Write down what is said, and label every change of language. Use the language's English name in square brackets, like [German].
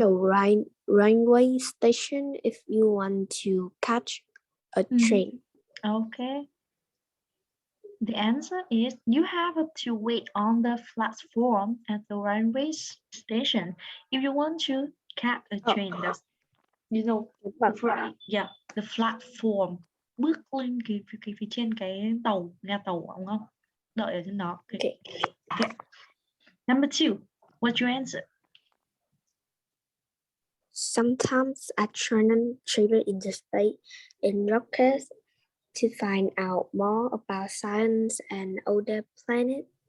[English] the railway station if you want to catch a train. Okay. The answer is you have to wait on the platform at the railway station if you want to catch a train. That's, you know, the platform. [Vietnamese] Bước lên cái phía trên cái tàu, ga tàu đúng không? Đợi ở trên đó. Okay. Okay. [English] Number 2, what's your answer? Sometimes astronauts travel into space in rockets to find out more about science and other planets.